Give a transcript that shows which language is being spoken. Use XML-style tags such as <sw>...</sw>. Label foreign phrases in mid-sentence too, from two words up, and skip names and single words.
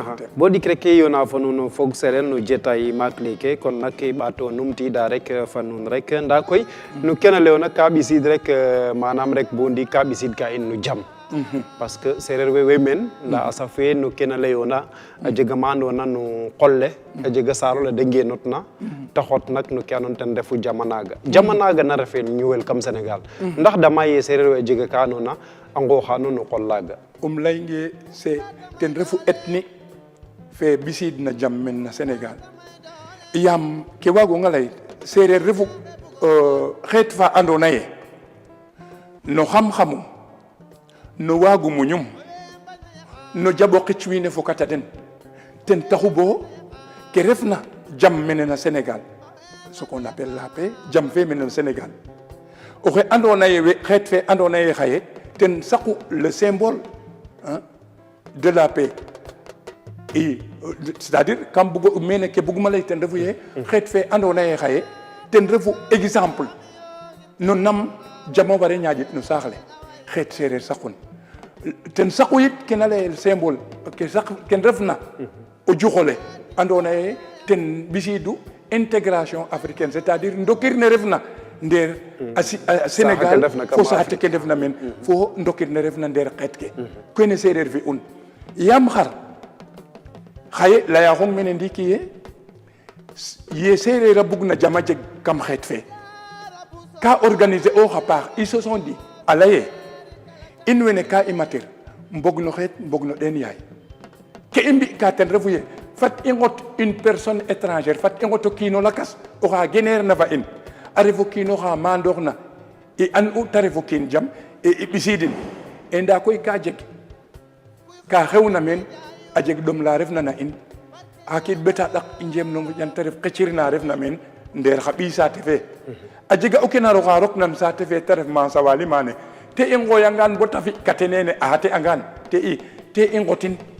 <srr>bo dik rek yona fa nuun fog sereer no jetay maak leke kon nak i ɓaato numtiida rek fa nuun rek nda koy no kene leyoona ka ɓisiid rek manam rek bo ndiik ka ɓisiid ka in no jam</srr> <fr>parce que</fr> <srr>sereer we way meen nda a saf we no kene leyoona a jega ma andoona no qol le a jega saar ole de ngeenotna te xot nak no ke andoona ten refu jama naaga na refe ñuwel kam Sénégal ndax dama ye sereer we a jega ka andoona a nqooxa no qol laaga layinge c'est ten refu ethnie fe ɓisiid na jam men na Sénégal yaam ke waagonga lay sereer refu xeet fa andoona ye no xam-xamum no waagu muñum no jaɓo qic wiin we fokata den ten taxu bo ke refna jam mene na Sénégal</srr> <fr>ce qu'on appelle la paix</fr> <srr>jam fe mene na Sénégal oxe andoona ye xeet fe andoona ye xaye ten saqu</srr> <fr>le symbole de la paix et c'est-à-dire</fr> <srr>kam bugo mene ke buguma lay ten refu ye xeet fe andoona ye xaye ten refu exemple no nam jamo ware ñaƴit no saax le xeet sereer saqun ten saqu yit kena layel symbole ken refna o juxole andoona ye ten ɓisiidu</srr> <fr>intégration africaine c'est-à-dire</fr> <srr>ndokir ne refna ndeer a Sénégal fo saate ke ndefna meen fo ndokir ne refna ndeer xeet ke kene sereer fi un yaam xar xaye layaxong mene ndiiki ye sereer a bugna jama jeg kam xeet fe ka organiser ooxa paax</srr> <fr>ils se sont dit</fr> <srr>a laye in wene ka i matir mbog no xeet mbog no ɗeen yaay ke i mbi'ka ten refu ye fat i ngot</srr> <fr>une personne étrangère</fr> <srr>fat i ngot o kiin o lakas oxa geneerna fa in a ref o kiin oxa maandooxna i and'u ta ref o kiin jam i ɓisiidin e ndaa koy ka jeg ka xewna meen a jeg ɗom la refna na in xa kiid ɓeta ɗak i njeem no moƴan te ref qecir na refna meen ndeer xa ɓiy saate fe a jega o kenar oxa roknan saate fe te ref Mansa Wali maane te i ngooyangaan bo ta fi'kate nene a xate angaan te i ngotin</srr>